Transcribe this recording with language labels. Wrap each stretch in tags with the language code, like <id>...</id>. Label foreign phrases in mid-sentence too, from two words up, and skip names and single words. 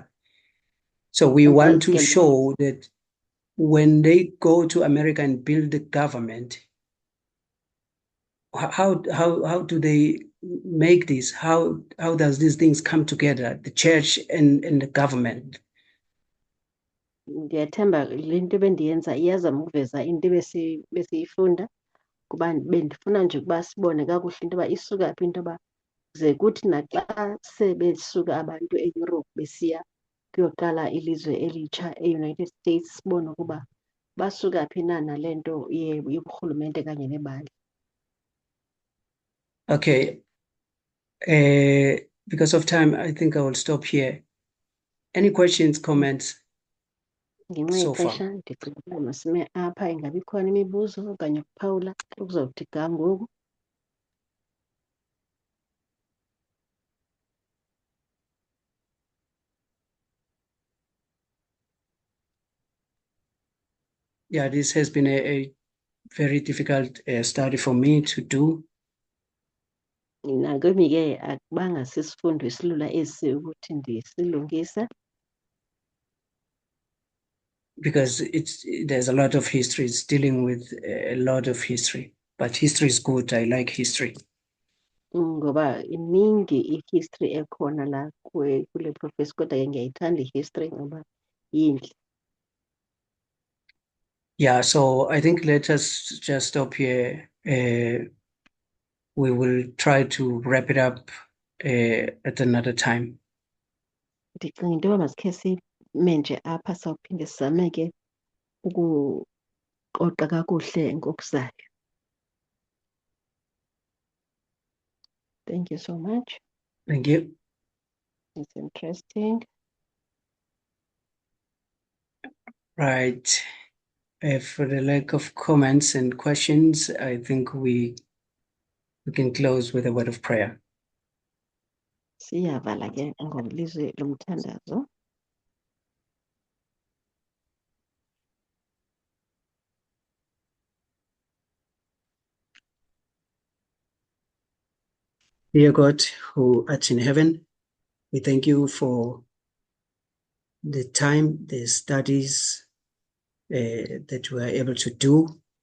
<en>So we want to show that when they go to America and build the government, how do they make this? How does these things come together, the church and the government?</en> <xh>Ndiyathemba le nto bendiyenza iyazama ukuveza into besiyifunda kuba bendifuna nje ukuba sibone kakuhle into yoba isuka phi into yoba ze kuthi naxa sebesuka abantu eEurope besiya kuyoqala ilizwe elitsha e-United States sibone ukuba basuka phi na nale nto yoburhulumente kanye nebandla.</xh> <en>Okay. Because of time, I think I will stop here. Any questions, comments?</en> <xh>Ngenxa</xh> <en>So far.</en> <xh>yexesha ndicinga ukuba masime apha ingabi khona imibuzo okanye ukuphawula okuzawuthi ga ngoku.</xh> <en>Yeah, this has been a very difficult study for me to do.</en> <xh>Nakwimi ke akubanga sisifundo esilula esi ukuthi ndisilungise.</xh> <en>Because there's a lot of history. It's dealing with a lot of history, but history is good. I like history.</en> <zu>Ngoba iningi i-history ekhona la kule professor kodwa ke ngiyayithanda i-history ngoba yinhle.</zu> <en>Yeah, so I think let us just stop here. We will try to wrap it up at another time.</en> <xh>Ndicinga into yoba masikhe sime nje apha sawuphinde sizame ke ukuqoqa kakuhle ngokuzayo.</xh> <en>Thank you so much. Thank you. It's interesting. Right. For the lack of comments and questions, I think we can close with a word of prayer.</en> <xh>Siyavala ke ngolizwi lomthandazo.</xh> <en>Dear God, who art in heaven, we thank you for the time, the studies that we are able to do.</en>